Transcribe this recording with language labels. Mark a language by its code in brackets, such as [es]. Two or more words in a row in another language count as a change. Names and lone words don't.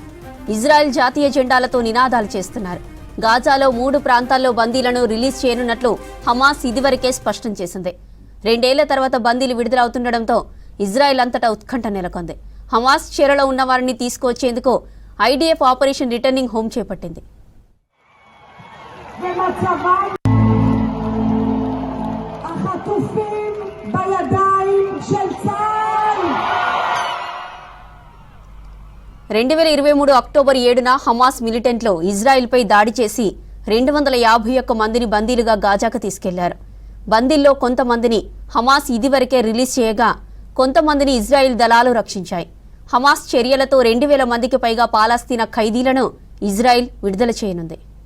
[te] ఇజ్రాయెల్ జాతీయ జెండాలతో నినాదాలు చేస్తున్నారు. గాజాలో 3 ప్రాంతాల్లో బందీలను రిలీజ్ చేయనున్నట్లు హమాస్ ఇదివరకే స్పష్టం చేసింది. 2 ఏళ్ల తర్వాత బందీలు విడుదలవుతుండటంతో ఇజ్రాయెల్ అంతటా ఉత్కంఠ నెలకొంది. హమాస్ చెరలో ఉన్న వారిని తీసుకొచ్చేందుకు ఐడిఎఫ్ ఆపరేషన్ రిటర్నింగ్ హోమ్ చేపట్టింది. [he] החטופים בידיים של צה"ל. [te] 2023 అక్టోబర్ 7న హమాస్ మిలిటెంట్లు ఇజ్రాయెల్పై దాడి చేసి 251 మందిని బందీలుగా గాజాకు తీసుకెళ్లారు. బందీల్లో కొంతమందిని హమాస్ ఇదివరకే రిలీజ్ చేయగా కొంతమందిని ఇజ్రాయెల్ దళాలు రక్షించాయి. హమాస్ చర్యలతో 2000 మందికి పైగా పాలస్తీనా ఖైదీలను ఇజ్రాయెల్ విడుదల చేయనుంది.